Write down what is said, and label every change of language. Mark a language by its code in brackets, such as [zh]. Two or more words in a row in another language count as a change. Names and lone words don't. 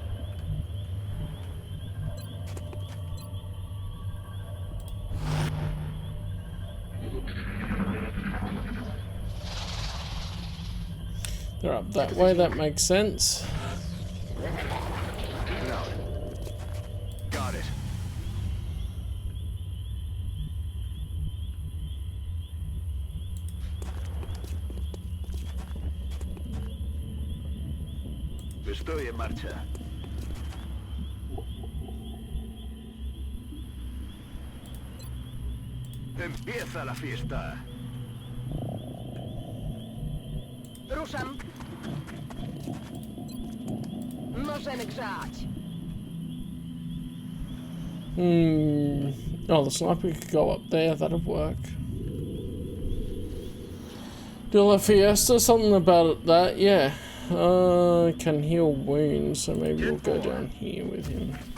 [en] They're up that way, that makes sense. Got it. [es] Estoy en marcha. Empieza la fiesta. [pl] Ruszam. Możemy grzać. [en] Oh, the sniper could go up there, that'd work. [es] De La Fiesta, [en] something about that, yeah. Can heal wounds, so maybe we'll go down here with him.